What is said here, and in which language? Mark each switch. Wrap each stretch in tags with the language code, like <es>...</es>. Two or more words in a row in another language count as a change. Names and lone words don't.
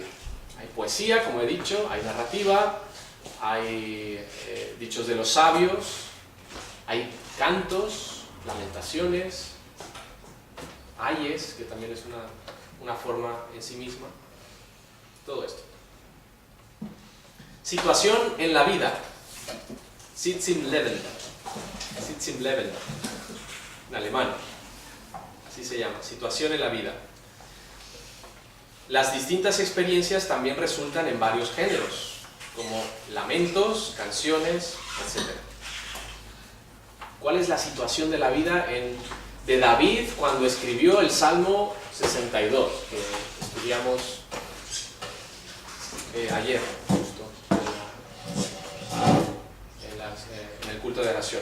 <es>Hay poesía, como he dicho, hay narrativa, hay dichos de los sabios, hay cantos, lamentaciones, ayes, que también es una forma en sí misma. Todo esto. Situación en la vida.</es> <de>Sitz im Leben. Sitz im Leben.</de> <es>En alemán. Así se llama. Situación en la vida. Las distintas experiencias también resultan en varios géneros, como lamentos, canciones, etc. ¿Cuál es la situación de la vida de David cuando escribió el Salmo 62, que estudiamos ayer, justo, en el culto de oración?</es>